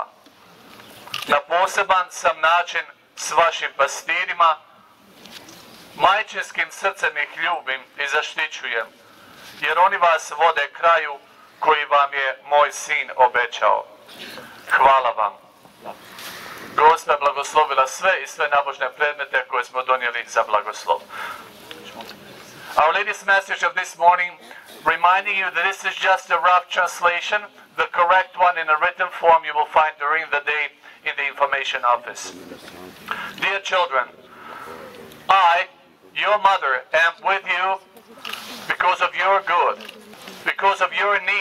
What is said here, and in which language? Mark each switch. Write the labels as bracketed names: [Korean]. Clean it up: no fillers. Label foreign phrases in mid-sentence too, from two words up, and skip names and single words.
[Croatian] Na poseban sam način s vašim pastirima, majčinskim srcem ih ljubim i zaštićujem, jer oni vas vode kraju koji vam je moj sin obećao. Hvala vam. Gospa blagoslovila sve i sve nabožne predmete koje smo donijeli za blagoslov. [English] Our latest message of this morning, reminding you that this is just a rough translation. The correct one in a written form you will find during the day in the information office. Dear children, I, your mother, am with you because of your good, because of your need.